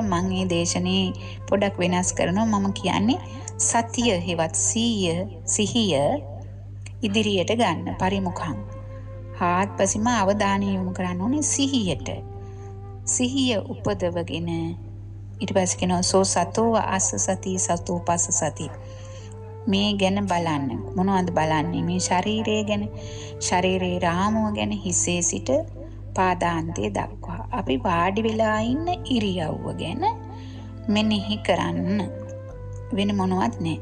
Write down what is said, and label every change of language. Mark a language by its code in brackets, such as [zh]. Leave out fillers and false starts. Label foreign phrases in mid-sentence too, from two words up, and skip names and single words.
[si] මම මේ දේශනේ පොඩක් වෙනස් කරනවා. මම කියන්නේ සතිය හෙවත් සිහිය ඉදිරියට ගන්න. පරිමුඛං හාත්පසින්ම අවධානය යොමු කරන්න ඕනේ සිහියට. සිහිය උපදවගෙන ඊට පස්සේ කියනවා [pi] සෝ සතෝ අස්ස සති සතෝ පස්ස සති. [si] මේ ගැන බලන්න. මොනවද බලන්නේ? මේ ශරීරය ගැන, ශරීරයේ රාමුව ගැන, හිසේ සිට පාදාන්තයේ දක්වා. අපි වාඩි වෙලා ඉන්න ඉරියව්ව ගැන මෙනෙහි කරන්න. වෙන මොනවත් නැහැ.